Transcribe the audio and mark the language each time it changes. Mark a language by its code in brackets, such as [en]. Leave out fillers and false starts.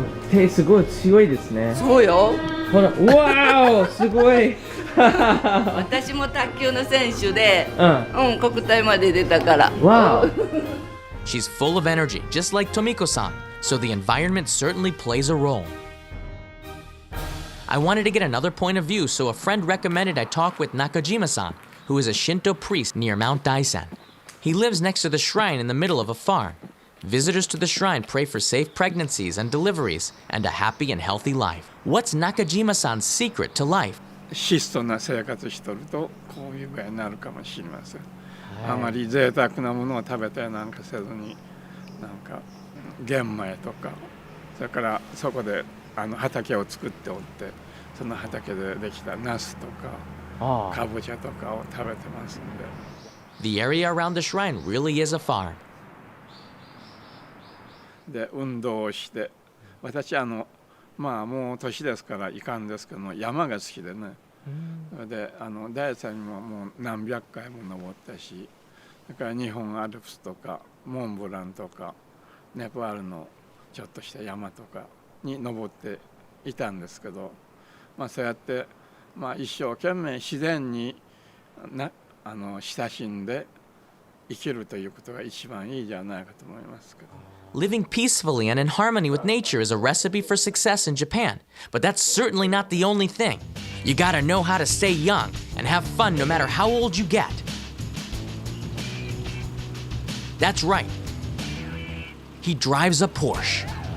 [ja] Taste すごい強いですね。そうよ。ほら、うわー、すごい。私も卓球の選手で、国体まで出たから。 [en] Wow. She's full of energy, just like Tomiko-san, so the environment certainly plays a role. I wanted to get another point of view, so a friend recommended I talk with Nakajima-san, who is a Shinto priest near Mount Daisen. He lives next to the shrine in the middle of a farm. Visitors to the shrine pray for safe pregnancies and deliveries and a happy and healthy life. What's Nakajima-san's secret to life? [ja] 質素な生活しとるとこういう具合になるかもしれません。あまり贅沢なものを食べたりなんかせずに、なんか玄米とか、それからそこで畑を作っておって、その畑でできたナスとかかぼちゃとかを食べてますんで。 [en] The area around the shrine really is a farm. [ja] で運動をして、私まあもう年ですからいかんですけども、山が好きでね。で大山にももう何百回も登ったし、それから日本アルプスとかモンブランとかネパールのちょっとした山とかに登っていたんですけど、まあそうやってまあ一生懸命自然に親しんで生きるということが一番いいじゃないかと思いますけど。 [en] Living peacefully and in harmony with nature is a recipe for success in Japan, but that's certainly not the only thing. You gotta know how to stay young and have fun no matter how old you get. That's right. He drives a Porsche.